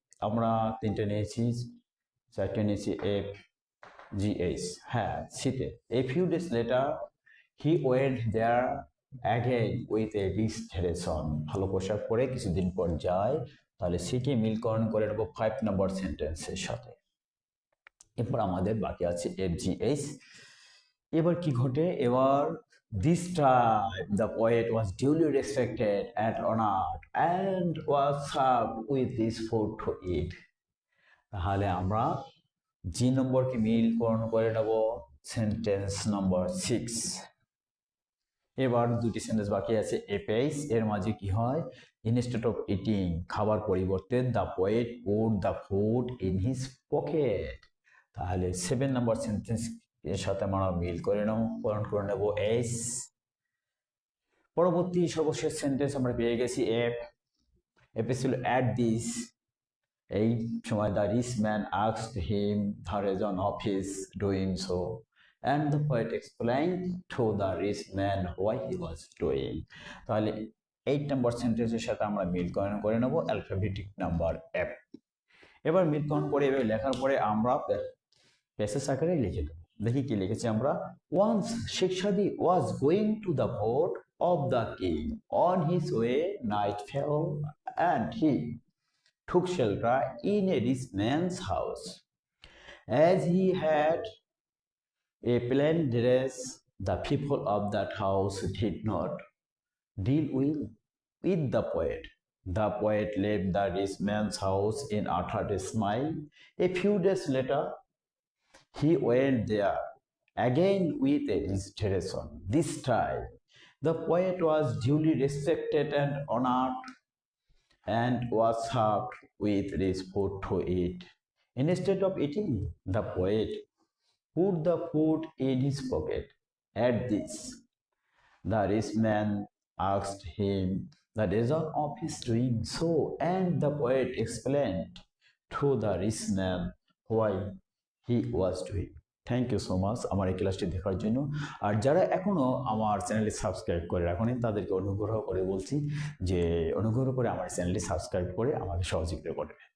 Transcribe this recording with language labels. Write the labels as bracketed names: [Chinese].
[Bangla] আমরা 3টে নিয়েছি, 4টে নিয়েছি, এফ জি এইচ, হ্যাঁ সিতে। [English] a few days later he went there again with a rich dress on, [Bangla] ভালো পোশাক পরে কিছুদিন পর যায়। তাহলে সিকে মিলকরণ করে নেবো 5 নম্বর সেন্টেন্সের সাথে। এরপর আমাদের বাকি আছে এফ জি এইচ। এবার কি ঘটে? [English] এবার this time the poet was duly respected and honored and was served with this food to eat. [Bangla] তাহলে আমরা জি নম্বরকে মিলকরণ করে নেব সেন্টেন্স নম্বর 6। এবার দুটি সেন্টেন্স বাকি আছে এপেইস, এর মাঝে কি হয়? [English] instead of eating, [Bangla] খাবার পরিবর্তে [English] The poet put the food in his pocket. [Bangla] তাহলে 7 নম্বর সেন্টেন্স এর সাথে আমরা মিলকরণ করে নেব এস। পরবর্তী সর্বশেষ সেন্টেন্স আমরা পেয়ে গেছি এফ। এফ ছিল অ্যাট দিস, এই সময় [English] The rich man asked him the reason of his doing so and the poet explained to the rich man why he was doing. [Bangla] তাহলে 8 নম্বর সেন্টেন্সের সাথে আমরা মিলকরণ করে নেব অ্যালফাবেটিক নাম্বার এফ। এবার মিলকরণ করে এভাবে লেখার পরে আমরা প্যাসেজ আকারে লিখে দেবো। দেখি কি লিখেছি আমরা। [English] Once Sheikh Saadi was going to the court of the king. On his way, night fell, and he took shelter in a rich man's house. As he had a plain dress the people of that house did not deal with the poet. The poet left the rich man's house in utter smile. A few days later, he went there again with a visitation. This time, the poet was duly respected and honored and was served with rich food to eat. Instead of eating, the poet put the food in his pocket. At this, the rich man asked him the reason of his doing so, and the poet explained to the rich man why he was doing. Thank you so much [Bangla] আমার এই ক্লাসটি দেখার জন্য। আর যারা এখনো আমার চ্যানেলটি subscribe করে রাখেনি তাদেরকে অনুগ্রহ করে বলছি যে অনুগ্রহ করে আমার চ্যানেলটি সাবস্ক্রাইব করে আমাকে সহযোগিতা করবে।